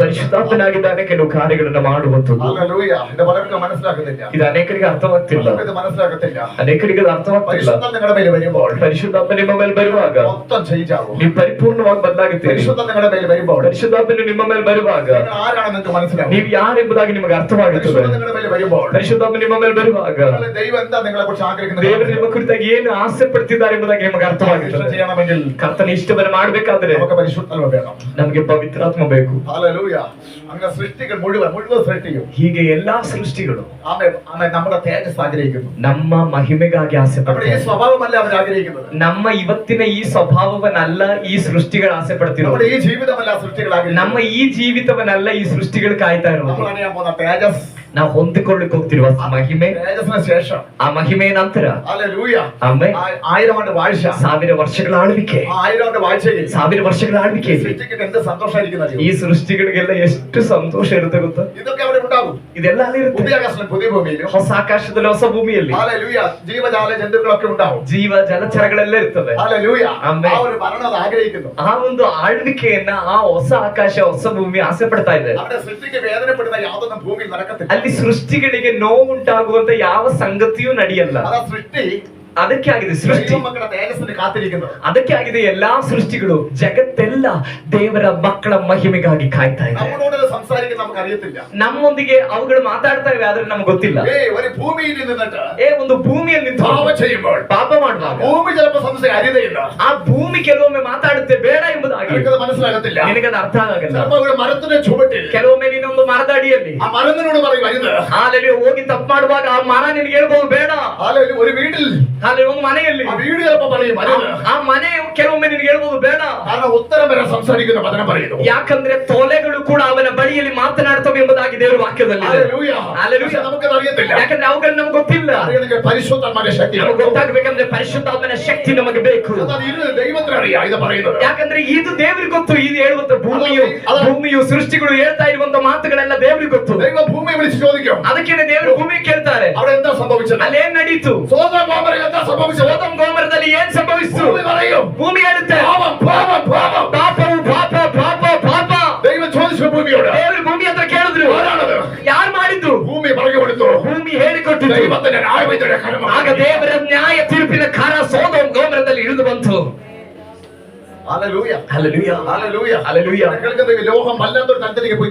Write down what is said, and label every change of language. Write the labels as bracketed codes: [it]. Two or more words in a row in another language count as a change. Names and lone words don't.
[kn] ಪರಿಶುದ್ಧಾತ್ಮನಾಗಿದ್ದಾನೆ ಕೆಲವು ಕಾರ್ಯಗಳನ್ನು ಮಾಡುವಂತದ್ದು. [ml] ഹല്ലേലൂയ. ഇത് പലർക്കും മനസ്സിലാക്കുന്നില്ല. [kn] ಇದು ಅನೇಕರಿಗೆ ಅರ್ಥವಾಗ್ತಿಲ್ಲ. [ml] ഇത് മനസ്സിലാക്കത്തില്ല. [kn] ಅನೇಕರಿಗೆ ಅದು ಅರ್ಥವಾಗ್ತಿಲ್ಲ. [ml] പരിശുദ്ധം നിങ്ങളുടെ മേൽ വരുമ്പോൾ [kn] ಪರಿಶುದ್ಧಾತ್ಮ ನಿಮ್ಮ ಮೇಲೆ ಬರುವಾಗ [ml] മൊത്തം ചേഞ്ച് ആവും. [kn] ನೀವು ಪರಿಪೂರ್ಣವಾಗಿ ಬದಲಾಗುತ್ತೀರಿ. [ml] പരിശുദ്ധം നിങ്ങളുടെ മേൽ വരുമ്പോൾ [kn] ಪರಿಶುದ್ಧಾತ್ಮನು ನಿಮ್ಮ ಮೇಲೆ ಬರುವಾಗ [ml] നിങ്ങൾ ആരാണെന്ന് നിങ്ങൾക്ക് മനസ്സിലാവും. [kn] ನೀವು ಯಾರೆಂಬುದಾಗಿ ನಿಮಗೆ ಅರ್ಥವಾಗುತ್ತದೆ. [ml] പരിശുദ്ധം നിങ്ങളുടെ മേൽ വരുമ്പോൾ [kn] ಪರಿಶುದ್ಧಾತ್ಮ ನಿಮ್ಮ ಮೇಲೆ ಬರುವಾಗ [ml] ദൈവം എന്താ നിങ്ങളെ കുറിച്ച് ആഗ്രഹിക്കുന്നത്? [kn] ದೇವರು ನಿಮ್ಮ ಕುರಿತಾಗಿ ಏನು ಆಸೆ ಪಡ್ತಿದ್ದಾರೆ ಎಂಬುದಾಗಿ ನಿಮಗೆ ಅರ್ಥವಾಗುತ್ತದೆ. [ml] ചെയ്യണമെങ്കിൽ [kn] ಕರ್ತನ ಇಷ್ಟವನ್ನು ಮಾಡಬೇಕಾದ್ರೆ [ml] നമുക്ക് പരിശുദ്ധാത്മ വേണം. [kn] ನಮಗೆ ಪವಿತ್ರಾತ್ಮ ಬೇಕು. [ml] ഹല്ലേലൂയ. അങ്ങനെ സൃഷ്ടികൾ മുഴുവൻ സൃഷ്ടിയും [kn] ಹೀಗೆ ಎಲ್ಲಾ ಸೃಷ್ಟಿಗಳು [ml] നമ്മുടെ തേജസ് ആഗ്രഹിക്കുന്നു. [kn] ನಮ್ಮ ಮಹಿಮೆಗಾಗಿ ಆಸೆ [ml] നമ്മുടെ ഈ [kn] ಪಡ್ತಾರೆ. [ml] സ്വഭാവമല്ല അവർ ആഗ്രഹിക്കുന്നത്. [kn] ನಮ್ಮ ಇವತ್ತಿನ ಈ ಸ್ವಭಾವವನ್ನಲ್ಲ ಈ ಸೃಷ್ಟಿಗಳು ಆಸೆ ಪಡ್ತಿರೋ. [ml] നമ്മുടെ ഈ ജീവിതമല്ല സൃഷ്ടികൾ ആഗ്രഹിക്കുന്നത്. [kn] ನಮ್ಮ ಈ ಜೀವಿತವನ್ನಲ್ಲ ಈ ಸೃಷ್ಟಿಗಳು ಕಾಯ್ತಾ ಇರೋದು. [ml] നമ്മൾ അറിയാൻ പോകുന്ന തേജസ്, [kn] ನಾವು ಹೊಂದಿಕೊಳ್ಳಿಕ್ಕೆ ಹೋಗ್ತಿರುವ ಮಹಿಮೆ, [ml] തേജസ്സിന് ശേഷം [kn] ಆ ಮಹಿಮೆಯ ನಂತರ [ml] ഹല്ലേലൂയ [kn] ಆಮೇಲೆ [ml] 1000 ആണ്ട് വാഴ്ച, [kn] 1000 ವರ್ಷಗಳ ಆಳ್ವಿಕೆ. [ml] 1000 ആണ്ട് വാഴ്ചയിൽ [kn] 1000 ವರ್ಷಗಳ ಆಳ್ವಿಕೆ. [ml] സൃഷ്ടിക്ക് എന്ത് സന്തോഷമായിരിക്കുന്നത്. [kn] ಈ ಸೃಷ್ಟಿಗಳಿಗೆಲ್ಲ ಎಷ್ಟು ಸಂತೋಷ ಇರುತ್ತೆ ಗೊತ್ತಾ? [ml] ഇതൊക്കെ അവിടെ ഉണ്ടാകും. [kn] ಇದೆಲ್ಲ ಅಲ್ಲಿ ಇರುತ್ತೆ. [ml] പുതിയ ആകാശത്തിലും പുതിയ ഭൂമിയിലും [kn] ಹೊಸ ಆಕಾಶದಲ್ಲಿ ಹೊಸ ಭೂಮಿಯಲ್ಲಿ [ml] ഹല്ലേലൂയ ജീവജാല ജന്തുക്കളൊക്കെ ഉണ്ടാവും. [kn] ಜೀವ ಜಲಚರಗಳೆಲ್ಲ ಇರ್ತವೆ. [ml] ഹല്ലേലൂയ ആമേൻ. ആ ഒരു ഭരണം അത് ആഗ്രഹിക്കുന്നു. [kn] ಆ ಒಂದು ಆಳ್ವಿಕೆಯನ್ನ ಆ ಹೊಸ ಆಕಾಶ ಹೊಸ ಭೂಮಿ ಆಸೆ ಪಡ್ತಾ ಇದೆ. [ml] അവിടെ സൃഷ്ടിക്ക് വേദനപ്പെടുന്ന യാതൊന്നും ഭൂമിയിൽ നടക്കത്തില്ല. [kn] ಅಲ್ಲಿ ಸೃಷ್ಟಿಗಳಿಗೆ ನೋವುಂಟಾಗುವಂತ ಯಾವ ಸಂಗತಿಯೂ ನಡೆಯಲ್ಲ. [ml] അതാ സൃഷ്ടി [kn] ಅದಕ್ಕೆ ಆಗಿದೆ ಸೃಷ್ಟಿ. [ml] മക്കളുടെ തേജസ്സിന് കാത്തിരിക്കുന്നത്. [kn] ಅದಕ್ಕೆ ಆಗಿದೆ ಎಲ್ಲಾ ಸೃಷ್ಟಿಗಳು, ಜಗತ್ತೆಲ್ಲ ದೇವರ ಮಕ್ಕಳ ಮಹಿಮೆಗಾಗಿ ಕಾಯ್ತಾ ಇದೆ. [ml] നമ്മളോട് സംസാരിക്കാൻ നമുക്ക് അറിയത്തില്ല. [kn] ನಮ್ಮೊಂದಿಗೆ ಅವುಗಳು ಮಾತಾಡ್ತಾ ಇವೆ, ಆದ್ರೆ ನಮ್ಗೆ ಗೊತ್ತಿಲ್ಲ. [ml] ഒരു ഭൂമിയിൽ നിന്നിട്ട് [kn] ಒಂದು ಭೂಮಿಯಲ್ಲಿ ನಿಂತು [ml] പാപം ചെയ്യുമ്പോൾ [kn] ಪಾಪ ಮಾಡುವಾಗ [ml] ഭൂമി ചിലപ്പോൾ സംശയം അരിതയില്ല. [kn] ಆ ಭೂಮಿ ಕೆಲವೊಮ್ಮೆ ಮಾತಾಡುತ್ತೆ ಬೇಡ ಎಂಬುದಾಗಿ. [ml] നിനക്കത് മനസ്സിലാകത്തില്ല. [kn] ನಿನಗದು ಅರ್ಥ ಆಗಲ್ಲ. [ml] ചിലപ്പോൾ ഒരു മരത്തിന്റെ ചുവട്ടിൽ [kn] ಕೆಲವೊಮ್ಮೆ ನೀನೊಂದು ಮರದ ಅಡಿಯಲ್ಲಿ [ml] ആ മരത്തിനോട് പറയും അരുത്. [kn] ಹಾಲಲ್ಲಿ ಹೋಗಿ ತಪ್ಪು ಮಾಡುವಾಗ ಆ ಮರ ನಿನಗೆ ಹೇಳ್ಬೋದು ಬೇಡ. [ml] ഒരു വീട്ടിൽ [kn] ಹಾಲೆ ಒಂದು ಮನೆಯಲ್ಲಿ [ml] ആ വീട് ചിലപ്പോൾ പറയും അരുത്. [kn] ಆ ಮನೆ ಕೆಲವೊಮ್ಮೆ ನಿನಗೆ ಹೇಳ್ಬೋದು ಬೇಡ. [ml] കാരണം ഉത്തരം വരെ സംസാരിക്കുന്ന വചനം പറയുന്നു. [kn] ಯಾಕಂದ್ರೆ ತೊಲೆಗಳು ಕೂಡ ಅವನ ಬಳಿಯಲ್ಲಿ ಮಾತನಾಡ್ತವೆ ಎಂಬುದಾಗಿ ದೇವರ ವಾಕ್ಯದಲ್ಲಿ ಇದೆ. [ml] ഹല്ലേലൂയ. [kn] ಹಲ್ಲೆಲೂಯ. [ml] നമുക്കത് അറിയത്തില്ല. [kn] ಯಾಕಂದ್ರೆ ಅವುಗಳು ನಮ್ಗೆ ಗೊತ್ತಿಲ್ಲ. [ml] അറിയണമെങ്കിൽ പരിശുദ്ധാത്മാവിന്റെ ശക്തി [kn] ನಮಗೆ ಗೊತ್ತಾಗಬೇಕಂದ್ರೆ ಪರಿಶುದ್ಧಾತ್ಮನ ಶಕ್ತಿ ನಮಗೆ ಬೇಕು. [ml] ദൈവത്തിനറിയാം ഇത് പറയുന്നത്. [kn] ಯಾಕಂದ್ರೆ ಇದು ದೇವರಿಗೆ ಗೊತ್ತು. ಇದು ಹೇಳುವಂತ ಭೂಮಿಯು ಸೃಷ್ಟಿಗಳು ಹೇಳ್ತಾ ಇರುವಂತ ಮಾತುಗಳೆಲ್ಲ ದೇವರಿಗೆ ಗೊತ್ತು. [ml] ദൈവം ഭൂമിയെ വിളിച്ച് ചോദിക്കും. [kn] ಅದಕ್ಕೇನೆ ದೇವರು ಭೂಮಿ ಕೇಳ್ತಾರೆ, [ml] അവിടെ എന്താ സംഭവിച്ചത്? [kn] ಅಲ್ಲಿ ಏನ್ ನಡೀತು? [ml] സോദോം ഗോമോര എന്താ സംഭവിച്ചത്? [kn] ಸೊದೋಮ್ ಗೋಮರದಲ್ಲಿ ಏನ್ ಸಂಭವಿಸಿತು? [ml] ഭൂമി പറയും. [kn] ಭೂಮಿ ಹೇಳುತ್ತೆ [ml] പാപം പാപം പാപം. [kn] ಪಾಪವು ಪಾಪ ಪಾಪ ಪಾಪ. [ml] ദൈവം ചോദിച്ചു ഭൂമിയോട്. [kn] ದೇವರು ಭೂಮಿ ಹತ್ರ ಕೇಳಿದ್ರು, [ml] ആരാണത്? [kn] ಯಾರು ಮಾಡಿದ್ದು? [ml] ഭൂമി പറഞ്ഞു കൊടുത്തു. [kn] ಭೂಮಿ ಹೇಳಿಕೊಟ್ಟಿತು. [ml] ദൈവത്തിന്റെ ന്യായവിധിയുടെ കരം. [kn] ಆಗ ದೇವರ ನ್ಯಾಯ ತೀರ್ಪಿನ ಖಾರ ಸೊದೋಮ್ ಗೋಮರದಲ್ಲಿ ಇಳಿದು ಬಂತು. [ml] ഹല്ലേലൂയ. ഹല്ലേലൂയ. ഹല്ലേലൂയ. ഹല്ലേലൂയ. കേൾക്കുന്ന ഈ ലോകം വല്ലാത്തൊരു തലത്തിലേക്ക് [kn] ನನ್ನ